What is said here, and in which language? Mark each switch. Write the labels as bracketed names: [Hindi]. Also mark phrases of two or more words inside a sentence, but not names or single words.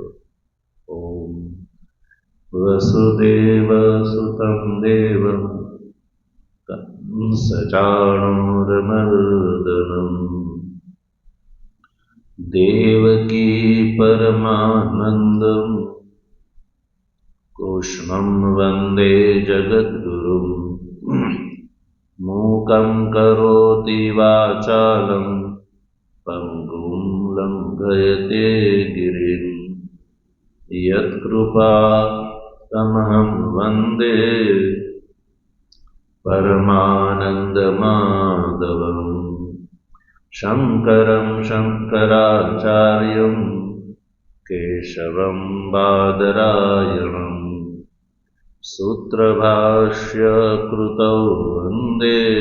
[Sanskrit] ઓમ વસુદેવ સુતં દેવં કંસચાણૂરમર્દનમ દેવકી પરમાનંદમ કૃષ્ણં વંદે જગદ્ગુરુમ. मूकं करोति वाचालं पङ्गुं लङ्घयते गिरिं यत्कृपातमहं वन्दे परमानन्दमाधवम् शङ्करं शङ्कराचार्यं केशवं बादरायणम् सूत्रभाष्यकृतौ वन्दे